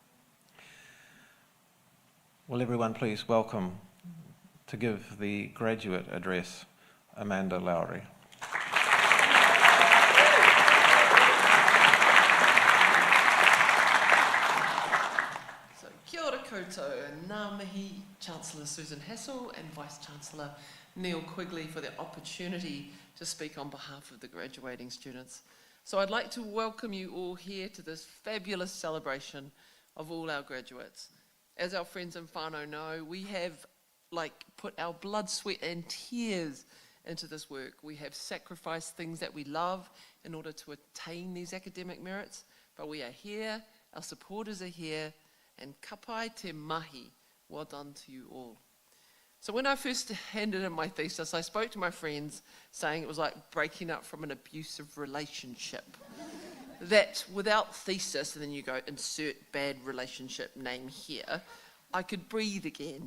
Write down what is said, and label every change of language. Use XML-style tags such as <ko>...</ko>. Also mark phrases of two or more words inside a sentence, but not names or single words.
<en>Will everyone please welcome, to give the graduate address, Amanda Lowry. So,</en> <mi>kia ora koutou,</mi> <en>and</en> <mi>ngā mihi</mi> <en>Chancellor Susan Hassel and Vice-Chancellor Neil Quigley for the opportunity to speak on behalf of the graduating students. So I'd like to welcome you all here to this fabulous celebration of all our graduates. As our friends in whānau know, we have put our blood, sweat and tears into this work. We have sacrificed things that we love in order to attain these academic merits, but we are here, our supporters are here, and</en> <mi>ka pai te mahi,</mi> <en>well done to you all. So when I first handed in my thesis, I spoke to my friends saying it was like breaking up from an abusive relationship. That without thesis, and then you go insert bad relationship name here, I could breathe again.</en>